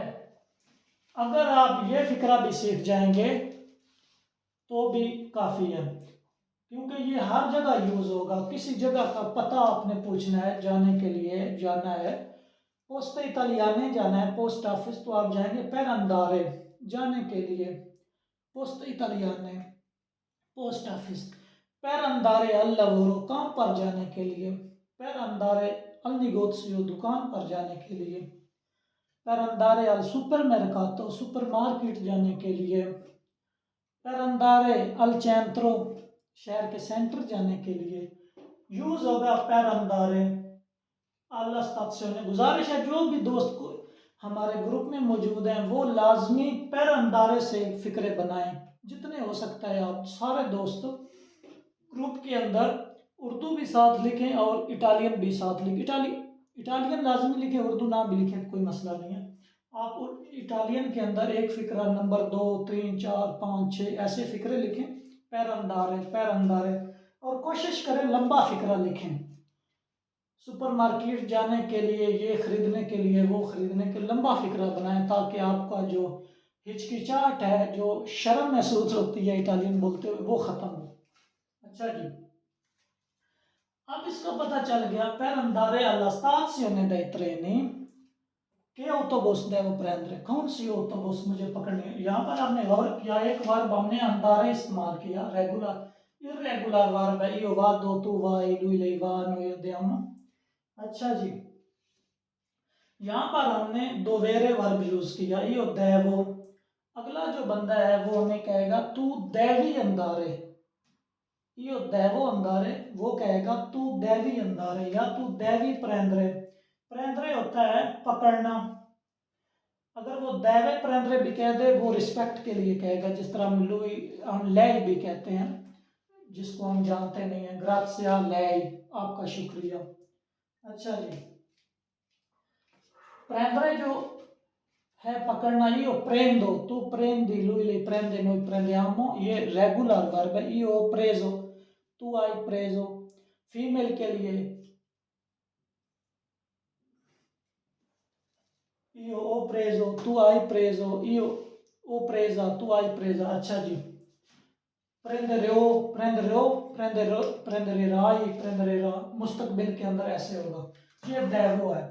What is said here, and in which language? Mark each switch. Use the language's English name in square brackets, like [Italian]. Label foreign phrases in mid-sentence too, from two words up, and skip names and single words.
[Urdu] اگر آپ یہ فقرہ بھی سیکھ جائیں گے تو بھی کافی ہے، کیونکہ یہ ہر جگہ یوز ہوگا. کسی جگہ کا پتا آپ نے پوچھنا ہے، جانے کے لیے جانا ہے، پوسٹ اتالیانے جانا ہے, पोस्ट इतालियाने जाना है [English] post office, [Urdu] تو آپ جائیں گے [Italian] per andare [Urdu] جانے کے لیے، پوسٹ اتالیانے [English] post office. [Italian] per andare al lavoro [Urdu] کام پر جانے کے لیے, [Italian] per andare al negozio [Urdu] دکان پر جانے کے لیے, [Italian] per andare al supermercato [Urdu] سپر مارکیٹ جانے کے لیے, [Italian] per andare al centro [Urdu] شہر کے سینٹر جانے کے لیے. یوز ہوگا [Italian] per andare alla stazione। [Urdu] گزارش ہے جو بھی دوست کو ہمارے گروپ میں موجود ہیں وہ لازمی [Italian] per andare [Urdu] سے فقرے بنائیں، جتنے ہو سکتا ہے آپ سارے دوست گروپ کے اندر اردو بھی ساتھ لکھیں اور اٹالین بھی ساتھ لکھیں और इटालियन भी साथ लिखें। اٹالین لازمی لکھیں، اردو نہ بھی لکھیں کوئی مسئلہ نہیں ہے. آپ اٹالین کے اندر ایک فقرہ نمبر 2، 3، 4، 5، 6 ایسے فقرے لکھیں, [Italian] per andare, [Urdu] اور کوشش کریں لمبا فقرہ لکھیں. سپر مارکیٹ جانے کے لیے، یہ خریدنے کے لیے، وہ خریدنے کے، لمبا فقرہ بنائیں تاکہ آپ کا جو ہچکچاہٹ ہے، جو شرم محسوس ہوتی ہے اٹالین بولتے ہوئے، وہ ختم ہو. اچھا جی، اب اس کا پتا چل گیا [Italian] per andare alla stazione dei treni के autobus devo prendere, [Urdu] کون سی autobus مجھے پکڑنی ہے. یہاں پر ہم نے ورب کیا، ایک ورب ہم نے اندارے استعمال کیا، ریگولر اریگولر ورب ہے, [Italian] io vado tu vai lui lei va noi andiamo। [Urdu] اچھا جی، یہاں پر ہم نے دوویرے ورب یوز کیا, [Italian] io devo। [Urdu] اگلا جو بندہ ہے وہ ہمیں کہے گا [Italian] tu devi andare, io devo andare, [Urdu] وہ کہے گا [Italian] tu devi andare [Urdu] یا [Italian] tu devi prendere. [Urdu] प्रेंद्रे ہوتا ہے پکڑنا۔ اگر وہ [Italian] deve prendere [Urdu] بھی کہہ دے وہ ریسپیکٹ کے لیے کہے گا، جس طرح ہم لے بھی کہتے ہیں جس کو ہم جانتے نہیں ہے, [Italian] grazie Lei, [Urdu] آپ کا شکریہ. اچھا جی، پریندرے جو ہے پکڑنا, [Italian] io prendo, tu prendi, lui lei prende, noi prendiamo, [Urdu] یہ ریگولر ورب ہے, [Italian] io ho preso, tu hai preso। [Urdu] فیمیل کے لیے [Italian] io ho preso, tu hai preso, io ho presa, tu hai presa। [Urdu] اچھا جی, prenderai, مستقبل کے اندر ایسے ہوگا، یہ دیوو ہے.